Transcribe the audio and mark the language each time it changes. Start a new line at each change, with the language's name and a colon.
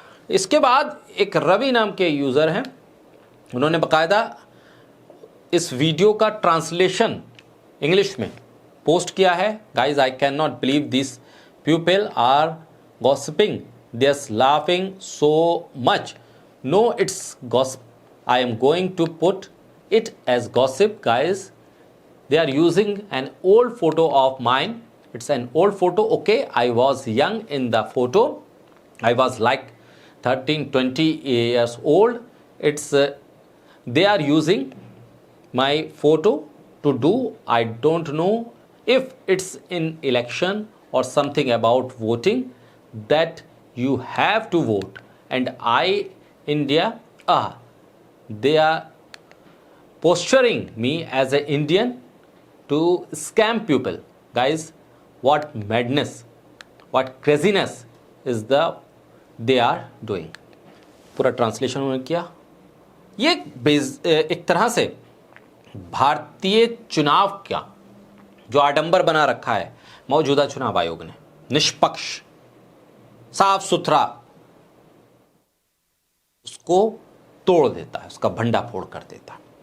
Hindi: इसके बाद एक रवि नाम के यूज़र हैं, उन्होंने बाकायदा इस वीडियो का ट्रांसलेशन इंग्लिश में पोस्ट किया है।
English: Guys I can not believe this people are gossiping, they are laughing so much, no it's gossip, I am going to put it as gossip, guys. They are using an old photo of mine. It's an old photo. Okay, I was young in the photo. I was like 13-20 years old. It's they are using my photo to do, I don't know if it's in election or something about voting, that you have to vote, and India, they are posturing me as an Indian to scam people. Guys, what madness, what craziness is they are doing.
Hindi: पूरा translation उन्होंने किया। ये एक तरह से भारतीय चुनाव का जो आडंबर बना रखा है मौजूदा चुनाव आयोग ने, निष्पक्ष साफ सुथरा, उसको तोड़ देता है, उसका भंडाफोड़ कर देता है।